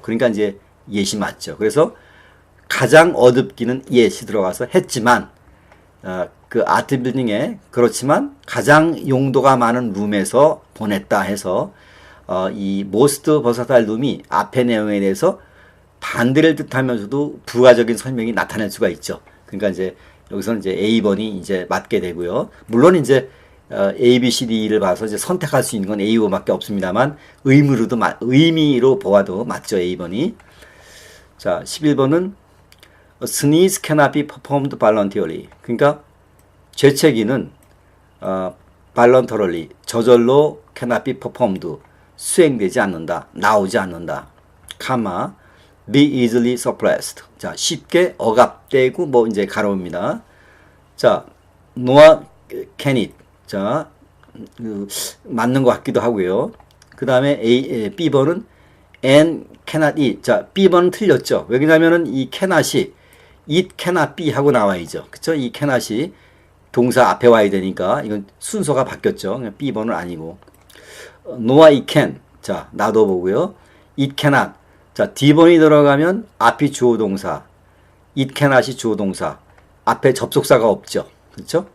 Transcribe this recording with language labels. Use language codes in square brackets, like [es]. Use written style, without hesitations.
[ko] 그러니까 이제 yet이 맞죠. 그래서 가장 어둡기는 yet이 들어가서 했지만, 그 아트 빌딩에 그렇지만 가장 용도가 많은 룸에서 보냈다 해서, 이 most versatile room이 앞의 내용에 대해서 반대를 뜻하면서도 부가적인 설명이 나타낼 수가 있죠. 그러니까 이제 여기서는 이제 A번이 이제 맞게 되고요. 물론 이제 A, B, C, D를 봐서 이제 선택할 수 있는 건 A, O밖에 없습니다만 의미로 보아도 맞죠. A번이. 자, 11번은 [en] sneeze cannot be performed voluntarily. [ko] 그러니까 재채기는 voluntarily, 저절로 cannot be performed, 수행되지 않는다, 나오지 않는다. [en] 카마 be easily suppressed. [ko] 자, 쉽게 억압되고 뭐 이제 가로입니다. [en] 자, nor can it. [ko] 자, 맞는 것 같기도 하고요. 그 다음에 B번은 [en] and cannot eat. [ko] 자, B번은 틀렸죠. 왜냐면은 이 cannot이 it cannot be 하고 나와야죠. 그쵸? 이 cannot이 동사 앞에 와야 되니까 이건 순서가 바뀌었죠. B번은 아니고. [en] nor it can. [ko] 자, 놔둬보고요. it cannot. 자, D번이 들어가면 앞이 주어 동사, it cannot이 주어 동사, 앞에 접속사가 없죠. 그렇죠?